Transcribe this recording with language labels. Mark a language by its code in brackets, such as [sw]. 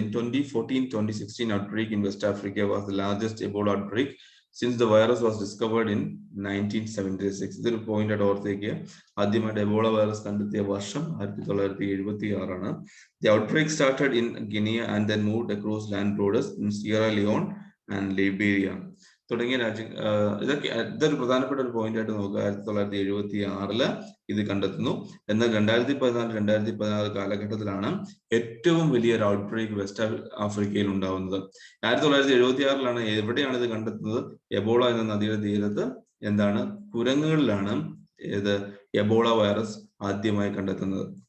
[en] In 2014-2016 outbreak in West Africa was the largest Ebola outbreak since the virus was discovered in 1976. [ml] ഇതൊരു point ആയിട്ട് ഓർത്തേക്കുക. ആദ്യമായിട്ട് Ebola virus കണ്ടെത്തിയ വർഷം 1976 ആണ്. [en] The outbreak started in Guinea and then moved across land borders in Sierra Leone and Liberia. [ml] തുടങ്ങിയ ഇതൊരു പ്രധാനപ്പെട്ട ഒരു പോയിന്റ് ആയിട്ട് നോക്കുക. 1976 ഇത് കണ്ടെത്തുന്നു. എന്നാൽ 2014-2016 കാലഘട്ടത്തിലാണ് ഏറ്റവും വലിയൊരു ഔട്ട്ബ്രേക്ക് വെസ്റ്റ് ആഫ്രിക്കയിൽ ഉണ്ടാവുന്നത്. 1976 എവിടെയാണ് ഇത് കണ്ടെത്തുന്നത്? എബോള എന്ന നദിയുടെ തീരത്ത് എന്താണ് കുരങ്ങുകളിലാണ് ഇത് എബോള വൈറസ് ആദ്യമായി കണ്ടെത്തുന്നത്.